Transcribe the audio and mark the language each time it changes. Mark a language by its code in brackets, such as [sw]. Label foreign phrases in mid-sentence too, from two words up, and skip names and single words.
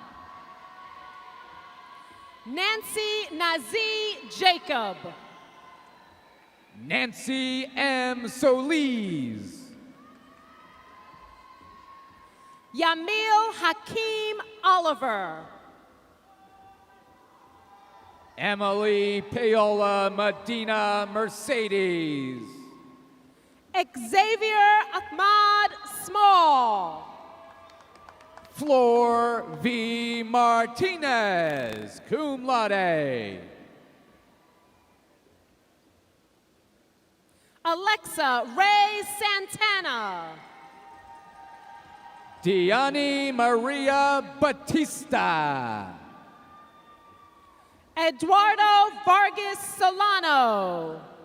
[en] Nancy Nazi Jacob. Nancy M. Solis. Yamil Hakeem Oliver. Emily Paola Medina Mercedes. Xavier Ahmad Small. Flor V. Martinez, [la] cum laude. [en] Alexa Ray Santana. Diani Maria Batista. Eduardo Vargas Solano.